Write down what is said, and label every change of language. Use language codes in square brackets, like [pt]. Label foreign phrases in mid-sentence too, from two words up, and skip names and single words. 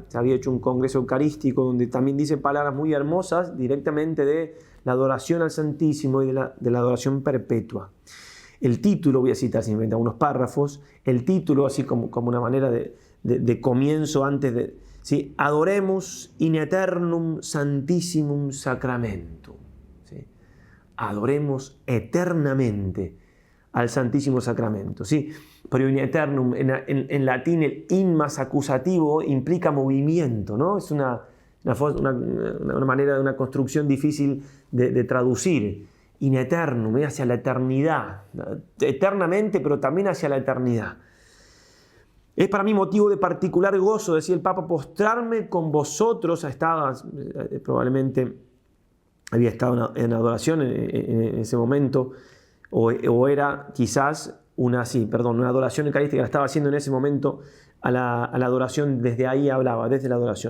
[es] Se había hecho un congreso eucarístico donde también dice palabras muy hermosas directamente de la adoración al Santísimo y de la adoración perpetua. El título, voy a citar simplemente unos párrafos, el título, así como una manera de comienzo antes de... ¿sí? [la] Adoremos in eternum santissimum sacramentum. [es] ¿Sí? Adoremos eternamente al Santísimo Sacramento. ¿Sí? Pero [la] in eternum, [es] en latín, el in más acusativo implica movimiento, ¿no? Es una manera de una construcción difícil de traducir. [la] In eternum, [es] hacia la eternidad, eternamente, pero también hacia la eternidad. Es para mí motivo de particular gozo, decía el Papa, postrarme con vosotros. Probablemente había estado en adoración en ese momento, o era quizás una adoración eucarística, la estaba haciendo en ese momento a la adoración, desde ahí hablaba, desde la adoración.